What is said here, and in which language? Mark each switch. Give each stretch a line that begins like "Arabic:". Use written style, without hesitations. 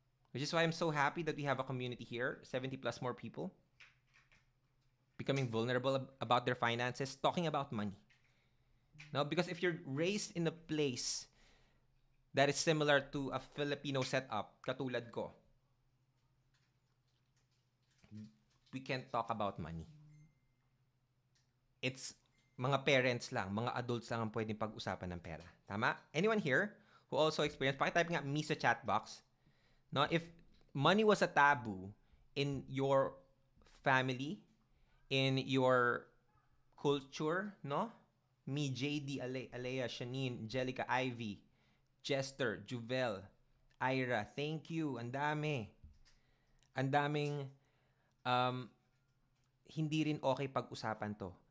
English: Which is why I'm so happy that we have a community here, 70 plus more people, becoming vulnerable about their finances, talking about money. No, because if you're raised in a place that is similar to a Filipino setup, katulad ko, we can't talk about money.
Filipino: It's mga parents lang, mga adults lang ang pwedeng pag-usapan ng pera.
English: Tama? Anyone here who also experienced, pakitype nga me sa chat box. No, if money was a taboo in your family, in your culture, no? Me, JD, Alea, Shanine, Angelica, Ivy, Jester, Juvel, Ira, thank you.
Filipino: Ang dami. Ang daming hindi rin okay pag-usapan to.